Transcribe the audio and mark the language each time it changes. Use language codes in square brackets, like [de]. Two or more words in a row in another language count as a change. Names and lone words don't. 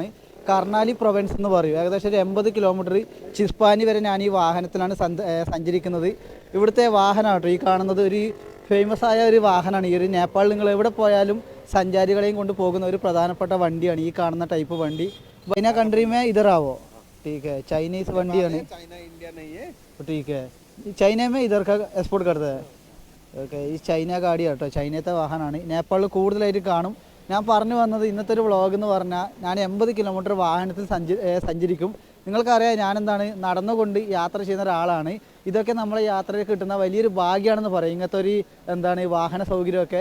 [ml] കർണാലി പ്രൊവിൻസ് എന്ന് പറയും. ഏകദേശം ഒരു 80 കിലോമീറ്റർ ചിസ്പാനി വരെ ഞാൻ ഈ വാഹനത്തിലാണ് സഞ്ചരിക്കുന്നത്. ഇവിടുത്തെ വാഹനമാട്ടോ ഈ കാണുന്നത്. ഒരു ഫേമസ് ആയ ഒരു വാഹനമാണ്. ഈ ഒരു നേപ്പാളിൽ നിങ്ങൾ എവിടെ പോയാലും സഞ്ചാരികളെയും കൊണ്ട് പോകുന്ന ഒരു പ്രധാനപ്പെട്ട വണ്ടിയാണ് ഈ കാണുന്ന ടൈപ്പ് വണ്ടി. [hi] ചൈന കൺട്രി में इधर आओ, ठीक है. [ml] चाइनीज വണ്ടിയാണ്. [hi] ठीक है. ചൈന में इधर का एक्सपोर्ट करता है. [ml] ഓക്കെ, ഈ ചൈന ഗാഡിയാട്ടോ, ചൈനത്തെ വാഹനമാണ്. നേപ്പാളിൽ കൂടുതലായിട്ട് കാണും. ഞാൻ പറഞ്ഞു വന്നത് ഇന്നത്തെ ഒരു വ്ളോഗ് എന്ന് പറഞ്ഞാൽ, ഞാൻ 80 കിലോമീറ്റർ വാഹനത്തിൽ സഞ്ചരിക്കും. നിങ്ങൾക്കറിയാം ഞാൻ നടന്നുകൊണ്ട് യാത്ര ചെയ്യുന്ന ഒരാളാണ്. ഇതൊക്കെ നമ്മളെ യാത്രയിൽ കിട്ടുന്ന വലിയൊരു ഭാഗ്യമാണെന്ന് പറയും, ഇങ്ങനത്തെ ഒരു വാഹന സൗകര്യമൊക്കെ.